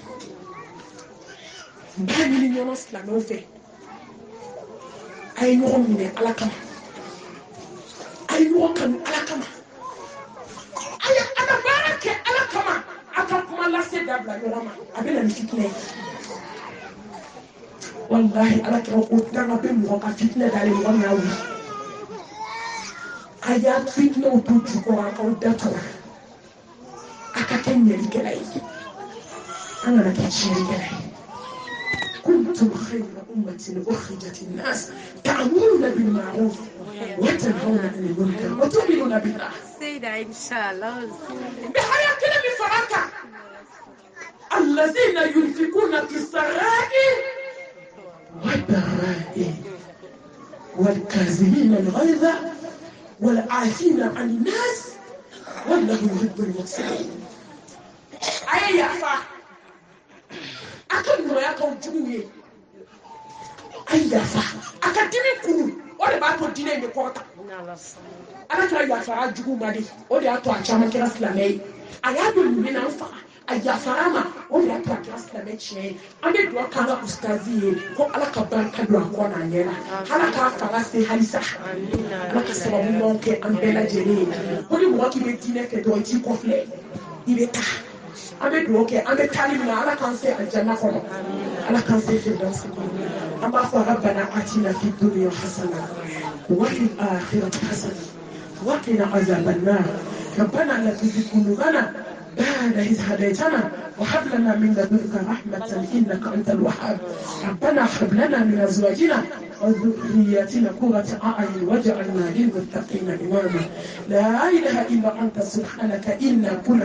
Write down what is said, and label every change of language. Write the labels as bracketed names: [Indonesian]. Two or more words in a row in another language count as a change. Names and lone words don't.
[Bambara] n b'a ɲini ɲɔgɔn silamɛw fɛ a ye ɲɔgɔn minɛ ala kama a ye ɲɔgɔn kanu ala kama a ye ala baara kɛ ala kama a ka kuma lase dabila ɲɔgɔn ma a bɛ na ni fitinɛ ye wallahi ala kɛra ko danga bɛ mɔgɔ ka fitinɛ dalen mɔgɔ min y'a wuli a y'a fitinɛw to jukɔrɔ a k'aw datugu a ka kɛ ɲɛlikɛla ye an kana kɛ tiɲɛlikɛla ye [Arabic] كنتم خير أمة أخرجت الناس تأمرون بالمعروف وتنهون عن المنكر وتؤمنون بالله. سيدة إن شاء الله. بحياة كلمة فرقة الذين ينفقون في السراء والضراء والكاظمين الغيظ والعافين عن الناس والله يحب المحسنين. أي يعفى [Bambara] akan nɔgɔya k'aw jugu ye a ye yafa a ka dimi kunu o de b'a to diinɛ in bɛ kɔrɔta ala kɛra yafara jugu ma de o de y'a to a caman kɛra silamɛ ye a y'a don nin bɛna n faga a yafara ma o de y'a to a kɛra silamɛ tiɲɛ ye an bɛ dugawu k'an ka ustazi ye ko ala ka barika don a kɔnɔ a ɲɛ la ala k'a fanga se halisa ala ka sababu ɲumanw kɛ an bɛɛ lajɛlen ye ko ni mɔgɔ k'i bɛ diinɛ kɛ dɔrɔn i t'i kɔfilɛ i bɛ taa an bɛ dugawu kɛ an bɛ taali min na ala k'an se aljanna kɔnɔ ala k'an se firdausi kɔnɔ an b'a fɔ [Arabic] ربنا آتنا في الدنيا حسنة وفي الآخرة حسنة وقنا عذاب النار ربنا لا تزغ قلوبنا بعد إذ هديتنا وهب لنا من لدنك رحمة إنك أنت الوهاب ربنا هب لنا من أزواجنا وذرياتنا قرة أعين واجعلنا للمتقين إماما لا إله إلا أنت سبحانك إنا كنا